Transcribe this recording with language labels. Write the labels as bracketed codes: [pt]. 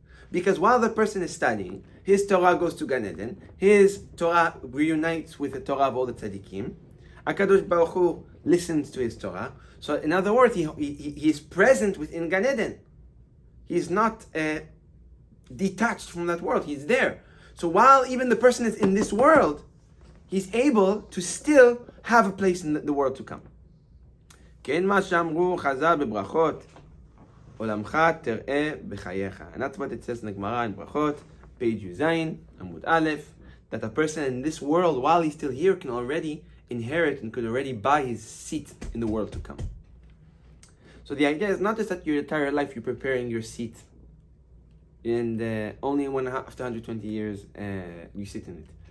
[en] Because while the person is studying, his Torah goes to Gan Eden, his Torah reunites with the Torah of all the tzaddikim, HaKadosh Baruch Hu listens to his Torah. So in other words, he is present within Gan Eden. He's not detached from that world, he's there. So while even the person is in this world, he's able to still have a place in the world to come. [he] כן מה שאמרו חז"ל בברכות, עולמך תראה בחייך. [en] And that's what it says in the Gemara in Brachot, page Yuzayin, Amud Aleph, that a person in this world, while he's still here, can already inherit and could already buy his seat in the world to come. So the idea is not just that your entire life you're preparing your seat, and only after 120 years you sit in it.